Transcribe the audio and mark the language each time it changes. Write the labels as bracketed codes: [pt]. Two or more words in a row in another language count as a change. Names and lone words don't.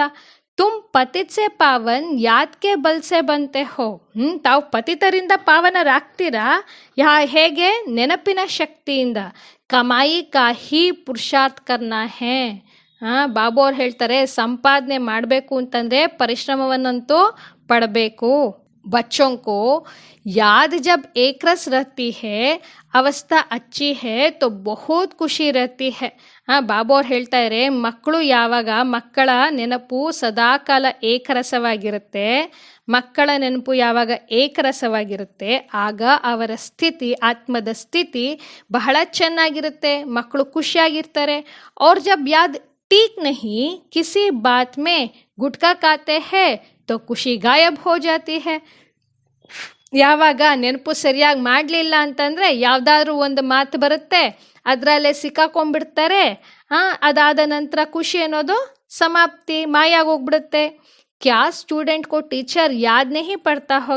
[hi] तुम पतित से पावन याद के बल से बनते हो. [kn] ತಾವು ಪತಿತರಿಂದ ಪಾವನರಾಗ್ತೀರಾ ಹೇಗೆ? ನೆನಪಿನ ಶಕ್ತಿಯಿಂದ. [hi] कमाई का ही पुरुषार्थ करना है. [kn] ಬಾಬೋರ್ ಹೇಳ್ತಾರೆ, ಸಂಪಾದನೆ ಮಾಡಬೇಕು ಅಂತಂದ್ರೆ ಪರಿಶ್ರಮವನ್ನಂತೂ ಪಡಬೇಕು. [hi] बच्चों को याद जब एक रस रहती है, अवस्था अच्छी है तो बहुत ಖುಷಿ रहती है. [kn] ಬಾಬೋರ್ ಹೇಳ್ತಾ ಇದ್ದಾರೆ, ಮಕ್ಕಳು ಯಾವಾಗ ಮಕ್ಕಳ ನೆನಪು ಸದಾಕಾಲ ಏಕರಸವಾಗಿರುತ್ತೆ, ಮಕ್ಕಳ ನೆನಪು ಯಾವಾಗ ಏಕರಸವಾಗಿರುತ್ತೆ ಆಗ ಅವರ ಸ್ಥಿತಿ, ಆತ್ಮದ ಸ್ಥಿತಿ ಬಹಳ ಚೆನ್ನಾಗಿರುತ್ತೆ, ಮಕ್ಕಳು ಖುಷಿಯಾಗಿರ್ತಾರೆ. [hi] और जब याद ठीक नहीं किसी बात में गुटखा खाते हैं तो ख़ुशी गायब हो जाती है. [kn] ಯಾವಾಗ ನೆನಪು ಸರಿಯಾಗಿ ಮಾಡಲಿಲ್ಲ ಅಂತಂದರೆ ಯಾವುದಾದ್ರೂ ಒಂದು ಮಾತು ಬರುತ್ತೆ, ಅದರಲ್ಲೇ ಸಿಕ್ಕಾಕೊಂಡ್ಬಿಡ್ತಾರೆ. ಅದಾದ ನಂತರ ಖುಷಿ ಅನ್ನೋದು ಸಮಾಪ್ತಿ, ಮಾಯಾಗೋಗ್ಬಿಡುತ್ತೆ. [hi] क्या स्टूडेंट को टीचर याद नहीं पड़ता होगा.